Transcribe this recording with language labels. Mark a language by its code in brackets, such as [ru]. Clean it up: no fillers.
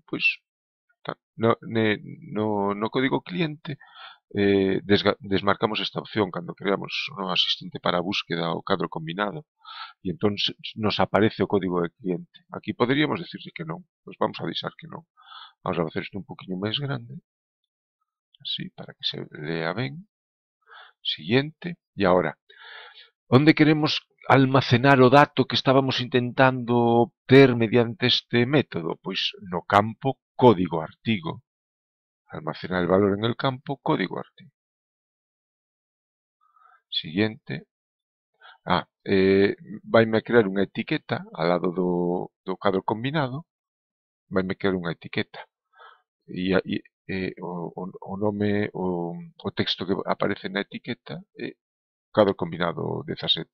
[gl] Pois no código cliente desmarcamos esta opción cando creamos un asistente para a búsqueda o cadro combinado e entón nos aparece o código de cliente. Aquí poderíamos decirle que non, pois vamos a avisar que non. Vamos a facer isto un poquinho máis grande, así, para que se lea ben. Siguiente, e agora, onde queremos almacenar o dato que estábamos intentando obter mediante este método? Pois no campo código artigo. [es] Almacenar el valor en el campo código artigo. Siguiente. [gl] Vaime a crear unha etiqueta ao lado do cadro combinado. Vaime crear unha etiqueta. E o nome, o texto que aparece na etiqueta é cadro combinado 17.